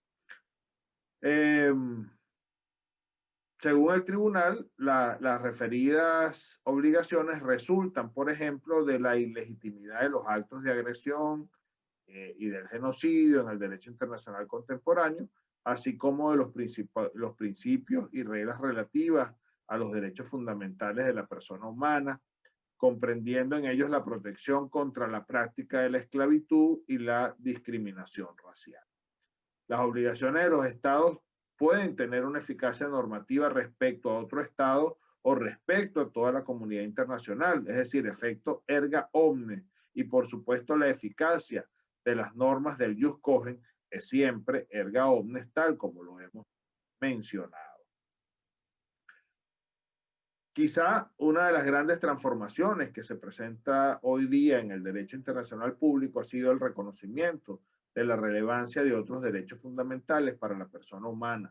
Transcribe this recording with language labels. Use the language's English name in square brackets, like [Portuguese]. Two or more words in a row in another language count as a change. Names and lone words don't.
[Spanish] Según el tribunal, las referidas obligaciones resultan, por ejemplo, de la ilegitimidad de los actos de agresión y del genocidio en el derecho internacional contemporáneo, así como de los principios y reglas relativas a los derechos fundamentales de la persona humana, comprendiendo en ellos la protección contra la práctica de la esclavitud y la discriminación racial. Las obligaciones de los estados pueden tener una eficacia normativa respecto a otro estado o respecto a toda la comunidad internacional, es decir, efecto [Latin] erga omnes, [Spanish] y por supuesto la eficacia de las normas del [Latin] jus cogens [Spanish] es siempre [Latin] erga omnes, [Spanish] tal como lo hemos mencionado. Quizá una de las grandes transformaciones que se presenta hoy día en el derecho internacional público ha sido el reconocimiento de la relevancia de otros derechos fundamentales para la persona humana.